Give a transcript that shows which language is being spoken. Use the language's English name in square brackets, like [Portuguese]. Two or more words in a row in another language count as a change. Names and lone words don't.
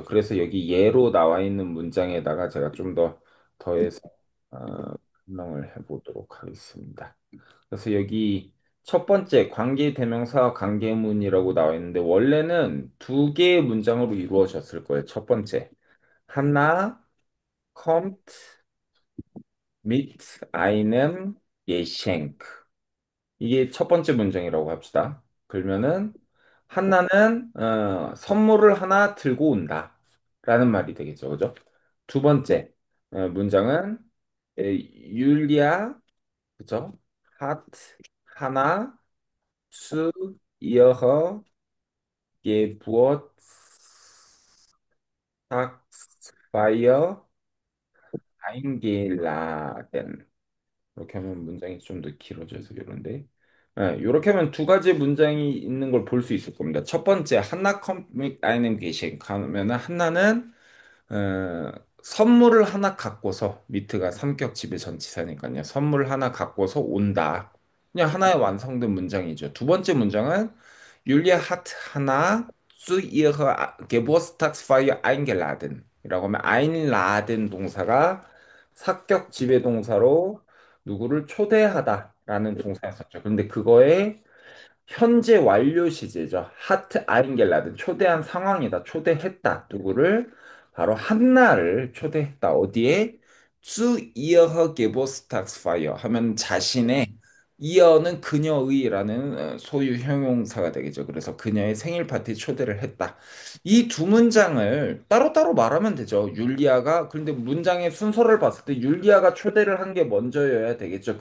[Korean] 그래서 여기 예로 나와 있는 문장에다가 제가 좀 더 더해서 설명을 해보도록 하겠습니다. 그래서 여기 첫 번째 관계대명사 관계문이라고 나와 있는데 원래는 두 개의 문장으로 이루어졌을 거예요. 첫 번째 하나 [German] kommt mit einem Geschenk [Korean] 이게 첫 번째 문장이라고 합시다. 그러면은 한나는 선물을 하나 들고 온다. 라는 말이 되겠죠. 그죠? 두 번째 문장은 율리아 그죠? [German] hat 하나 zu ihrer Geburtstagsfeier eingeladen. [Korean] 이렇게 하면 문장이 좀 더 길어져서 이런데 이렇게 하면 두 가지 문장이 있는 걸 볼 수 있을 겁니다. 첫 번째 한나 [German] kommt mit einem Geschenk [Korean] 하면은 한나는 어, 선물을 하나 갖고서 미트가 삼격 지배 전치사니까요. 선물 하나 갖고서 온다. 그냥 하나의 완성된 문장이죠. 두 번째 문장은 율리아 하트 하나 [German] zu ihrer Geburtstagsfeier eingeladen [Korean] 이라고 하면 einladen 동사가 사격 지배 동사로 누구를 초대하다라는 동사였었죠. 그런데 그거에 현재 완료 시제죠. [German] hat eingeladen [Korean] 초대한 상황이다. 초대했다. 누구를? 바로 한나를 초대했다. 어디에? [German] zu ihrer Geburtstagsfeier [Korean] 하면 자신의 이어는 그녀의라는 소유 형용사가 되겠죠. 그래서 그녀의 생일 파티 초대를 했다. 이 두 문장을 따로따로 말하면 되죠. 율리아가 그런데 문장의 순서를 봤을 때 율리아가 초대를 한 게 먼저여야 되겠죠.